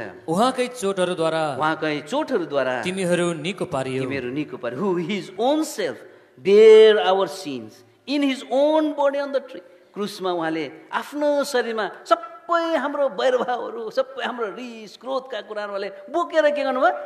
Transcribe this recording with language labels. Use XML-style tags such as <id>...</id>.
<ne>उहाँकै चोटहरूद्वारा तिमीहरू निको पारियो।</ne> <en>Who his own self bear our sins in his own body on the tree.</en> <ne>क्रुसमा उहाँले आफ्नो शरीरमा सबै हाम्रो वैरभावहरू, सबै हाम्रो रिस क्रोधका कुराहरू उहाँले बोकेर के गर्नुभयो?</ne>